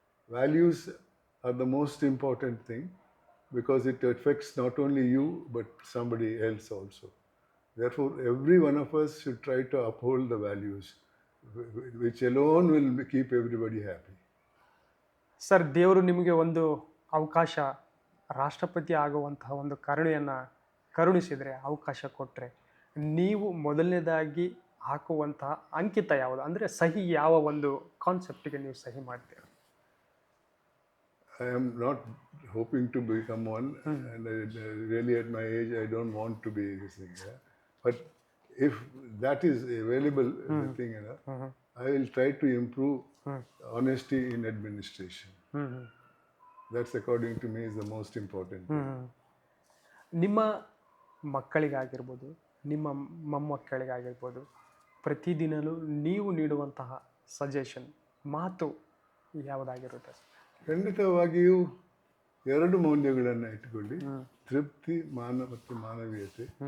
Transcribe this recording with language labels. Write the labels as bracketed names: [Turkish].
[English] Values are the most important thing because it affects not only you but somebody else also. Therefore, every one of us should try to uphold the values which alone will keep everybody happy. [Kannada] Sir, ದೇವರು ನಿಮಗೆ ಒಂದು ಅವಕಾಶ, ರಾಷ್ಟ್ರಪತಿ ಆಗುವಂತಹ ಒಂದು ಕರುಣಿಸಿದರೆ, ಅವಕಾಶ ಕೊಟ್ಟರೆ, ನೀವು ಮೊದಲನೇದಾಗಿ ಹಾಕುವಂತಹ ಅಂಕಿತ ಯಾವುದು? ಅಂದರೆ ಸಹಿ ಯಾವ ಒಂದು ಕಾನ್ಸೆಪ್ಟಿಗೆ ನೀವು ಸಹಿ ಮಾಡ್ತೀರಾ? [English] I am not hoping to become one, and really at my age I don't want to be this thing. But if that is available, the thing, I will try to improve honesty in administration. That's according to me is the most important thing. [Kannada] ನಿಮ್ಮ ಮಕ್ಕಳಿಗಾಗಿರ್ಬೋದು, ನಿಮ್ಮ ಮೊಮ್ಮಕ್ಕಳಿಗಾಗಿರ್ಬೋದು, ಪ್ರತಿದಿನವೂ ನೀವು ನೀಡುವಂತಹ suggestion, ಮಾತು ಯಾವುದಾಗಿರುತ್ತೆ? ಖಂಡಿತವಾಗಿಯೂ ಎರಡು ಮೌಲ್ಯಗಳನ್ನು ಇಟ್ಕೊಳ್ಳಿ, ತೃಪ್ತಿ ಮತ್ತು ಮಾನವೀಯತೆ.